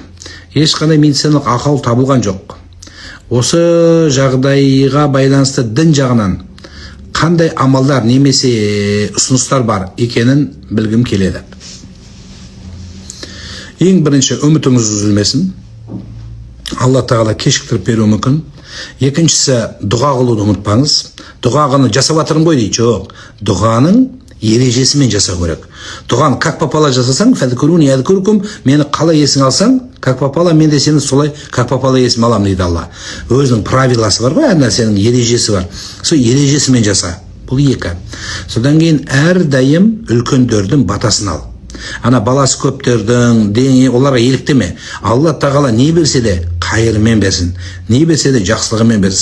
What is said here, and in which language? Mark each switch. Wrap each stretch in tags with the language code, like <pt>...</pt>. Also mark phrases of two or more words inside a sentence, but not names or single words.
<kk>Ешқандай медициналық ақау табылған жоқ. Осы жағдайға байланысты дін жағынан қандай амалдар немесе ұсыныстар бар екенін білгім келеді. Ең бірінші, үмітіңіз үзілмесін. Алла тағала кешіктіріп беруі мүмкін. Екіншісі, дұға қылуды ұмытпаңыз. Дұғаны жасап жатырмын ғой дейді. Жоқ, дұғаның ережесімен жасау керек. Дұғаны</kk> <ru>как попало</ru> <kk>жасасаң,</kk> <ar>فاذكروني أذكركم,</ar> <kk>мені қалай есің алсаң,</kk> <ru>как попало,</ru> <kk>мен де сені солай</kk> <ru>как попало</ru> <kk>есім алам дейді Алла. Өзінің правиласы бар ғой, әр нәрсенің ережесі бар. Сол ережесімен жаса. Бұл екі. Содан кейін әрдайым үлкендердің батасын ал. Ана баласы көптердің, оларға еліктеме. Алла тағала не берсе де қайырымен берсін. Не берсе де жақсылығымен берсін.</kk>